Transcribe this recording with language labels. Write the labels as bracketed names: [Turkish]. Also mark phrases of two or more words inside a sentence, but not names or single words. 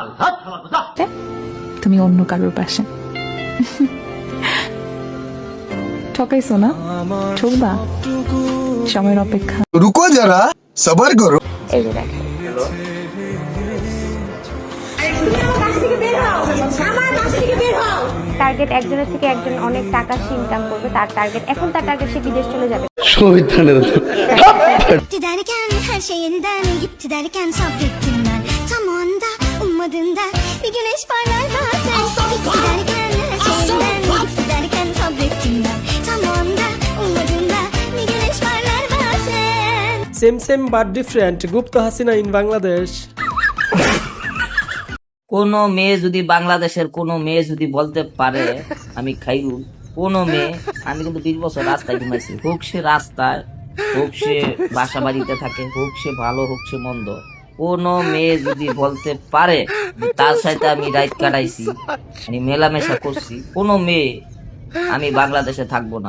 [Bangla] তুমি অন্য কারোর পাশে ঠকাইছো না, ঠকবা, সময়ের অপেক্ষা। [Hindi] रुको ज़रा, सब्र करो। [Bangla] এই যে দেখেন টার্গেট একজনের থেকে একজন অনেক টাকা সে ইনকাম করবে, তার টার্গেট এখন তার টার্গেট সে বিদেশ চলে যাবে। [Turkish] her şeyinden gitti derken sabrettim ben. Tam o anda ummadığında bir güneş parlar bazen. Gitti derken her şeyinden gitti derken sabrettim ben. Tam o anda ummadığında bir güneş parlar bazen. [English] same but different. [Bangla] গুপ্ত হাসিনা ইন বাংলাদেশ। কোন মেয়ে যদি বাংলাদেশের কোন মেয়ে যদি বলতে পারে আমি খাইরুল, কোন মেয়ে, আমি কিন্তু 20 বছর রাস্তায় ঘুমাইছি, হোক সে রাস্তায়, হোক সে বাসা বাড়িতে থাকে, হোক সে ভালো হোক সে মন্দ, কোন মেয়ে যদি বলতে পারে তার সাথে আমি রাত কাটাইছি, আমি মেলামেশা করছি, কোন মেয়ে আমি বাংলাদেশে থাকবো না।